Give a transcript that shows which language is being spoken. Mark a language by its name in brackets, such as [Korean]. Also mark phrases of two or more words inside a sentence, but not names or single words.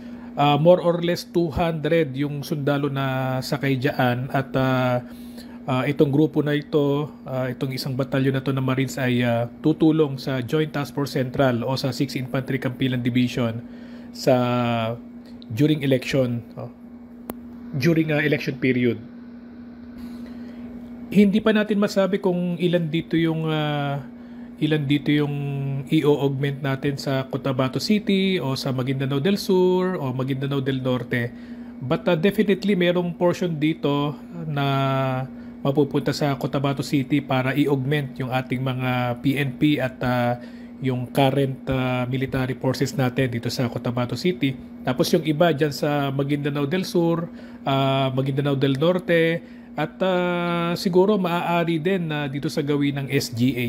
[English] More or less [Filipino] 200 yung sundalo na sakay dyan at itong grupo na ito, itong isang batalyon na ito ng Marines ay tutulong sa Joint Task Force Central o sa 6th Infantry Campilan Division sa [English] during election period. [Filipino] Hindi pa natin masabi kung ilan dito yung i-augment natin sa Cotabato City o sa Maguindanao del Sur o Maguindanao del Norte. [English] But definitely [Filipino] merong portion dito na mapupunta sa Cotabato City para i-augment yung ating mga PNP at yung [English] current military forces [Filipino] natin dito sa Cotabato City. Tapos yung iba dyan sa Maguindanao del Sur, Maguindanao del Norte at siguro maaari din dito sa gawin ng SGA.